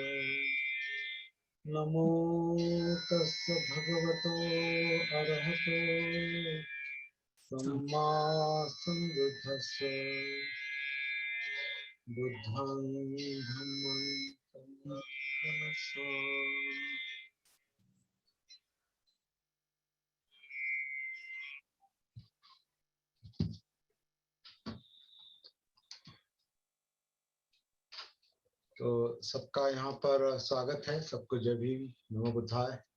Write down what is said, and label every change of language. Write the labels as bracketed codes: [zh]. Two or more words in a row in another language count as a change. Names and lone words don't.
[pi] नमो तस् भगवतो अरहतो सम्मा सम्बुद्धस्स। बुद्धं धम्मं संघं। [hi] तो सबका यहाँ पर स्वागत है। सबको जय भीम, [pi] नमो बुद्धाय।